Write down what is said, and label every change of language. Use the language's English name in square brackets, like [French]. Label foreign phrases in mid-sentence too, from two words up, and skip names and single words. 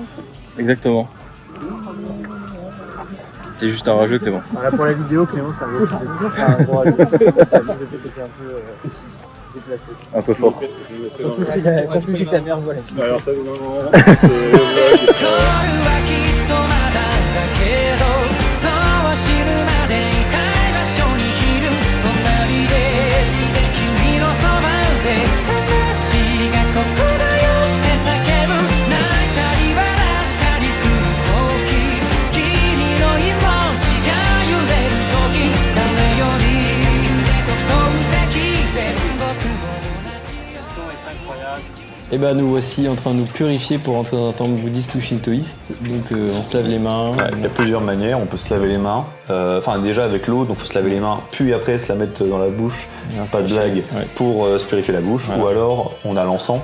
[French] Exactement. C'est juste un rageux, Clément. Voilà, pour la vidéo, Clément, c'est un gros fils de pute. Enfin, bon, la fils de pute, c'était un peu déplacé. Un peu fort. Surtout si ta mère voit la vidéo. Alors ça, non, c'est le vlog. [Japanese] 恋はきっとまだだけどどう知るまでいたい場所にいる隣で君のそばで話がここだよって叫ぶ泣いたり笑ったりする時君の命が揺れる時誰より遠席で僕も同じよ [French] Et bah nous voici en train de nous purifier pour entrer dans un temple bouddhiste ou shintoïste. Donc on se lave les mains. Ouais, il y a plusieurs manières, on peut se laver les mains. Enfin déjà avec l'eau, donc il faut se laver les mains, puis après se la mettre dans la bouche, pas de blague, pour se purifier la bouche. Voilà. Ou alors on a l'encens.